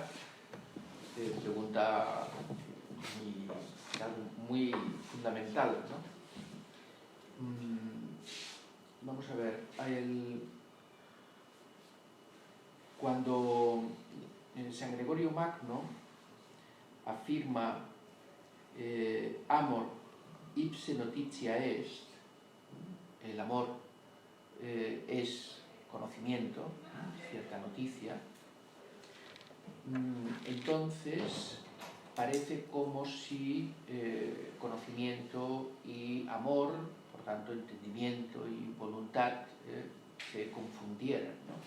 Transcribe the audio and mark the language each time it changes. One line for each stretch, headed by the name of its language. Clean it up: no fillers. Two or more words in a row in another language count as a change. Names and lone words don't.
Spanish: Pregunta muy fundamental, ¿no? Vamos a ver, cuando San Gregorio Magno afirma
Latin: amor ipse notitia est,
Spanish: el amor es conocimiento, cierta noticia, entonces parece como si conocimiento y amor, por tanto entendimiento y voluntad, se confundieran, ¿no?